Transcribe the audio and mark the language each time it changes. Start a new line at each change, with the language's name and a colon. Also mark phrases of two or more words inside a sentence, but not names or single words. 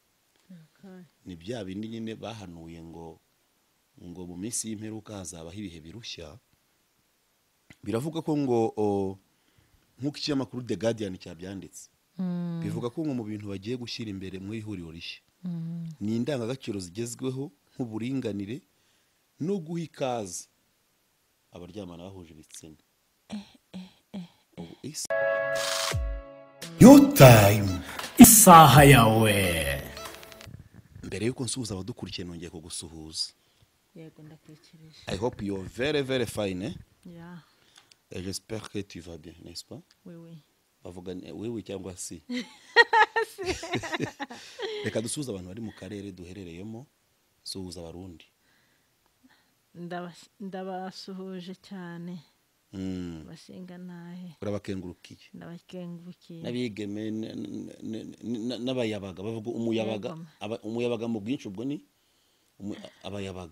Kinyarwanda: ni bya bindi nyine bahanuye ngo mu minsi y'imperuka hazabaho ibihe birushya biravuga ko ngo nk'uko ikinyamakuru The Guardian cyabyanditse bivuga ko ngo mu bintu bagiye gushyira imbere mu ihuriro rishya ni indangagaciro zigezweho nk'uburinganire no guha ikaze abaryamana bahuje ibitsina
English: Your time
Kinyarwanda: isaha yawe mbere yuko nsuhuza abadukurikiye nongeye kugusuhuza yego ndakwikirije
English: I hope you're very very fine
French: et j'espère que tu vas bien n'est-ce pas oui
Kinyarwanda: bavuga oui cyangwa si reka dusuhuza abantu bari mu karere duherereyemo suhuza abarundi ndabasuhuje cyane bashinga nahe urabakengurukiye ndabakengurukiye nabigeme n'abayabaga bavuga umuyabaga mu bwinshi ubwo ni abayabaga